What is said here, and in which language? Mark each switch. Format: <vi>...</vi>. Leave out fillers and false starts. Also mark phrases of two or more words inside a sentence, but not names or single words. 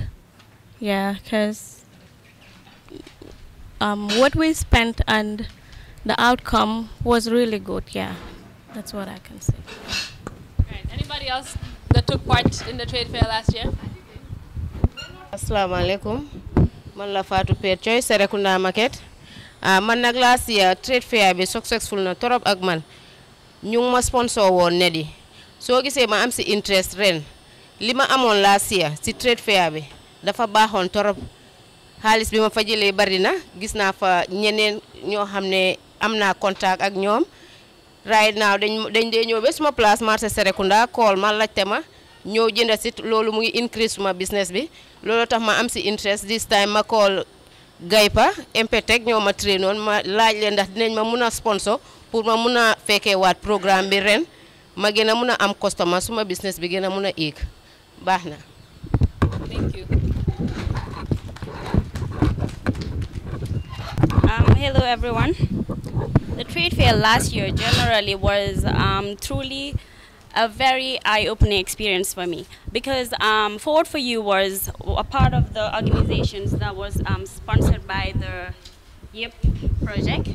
<en>Yeah, because what we spent and the outcome was really good. Yeah, that's what I can say. Right. Anybody else that took part in the trade fair last year?</en> <ar>السلام عليكم.</ar> <wo>Man la Fatou Perchoy, Serekunda Market. Man nag</wo> <en>last year trade fair</en> <wo>be successful na torop ak man. Ñu ma sponsor woon Nedi. So gisee ma am si interest ren. Lima amon</wo> <en>last year</en> <wo>si</wo> <en>trade fair</en> <wo>bi dafa baaxoon torop. Xaalis bi ma fa jëlee bari na, gis naa fa ñeneen ñoo xam ne am naa contact ak ñoom.</wo> <en>Right now</en> <wo>dañ dee ñëw ba suma place marché Serekunda call ma laajte ma ñëw jënd si loolu mu ngi increase suma business bi. Loolu tax ma am si interest</wo> <en>this time</en> <wo>ma call Gaypa MPTEC ñoo ma trainoon ma laaj leen ndax dinañ ma mun a sponsor pour ma mun a fekkee waat programme bi ren ma gën a mun a am customer suma business bi gën a mun a éeg baax na.</wo> <en>Thank you. Hello everyone. The trade fair last year generally was truly a very eye-opening experience for me, because Forward for You was a part of the organizations that was sponsored by the YEP project.</en>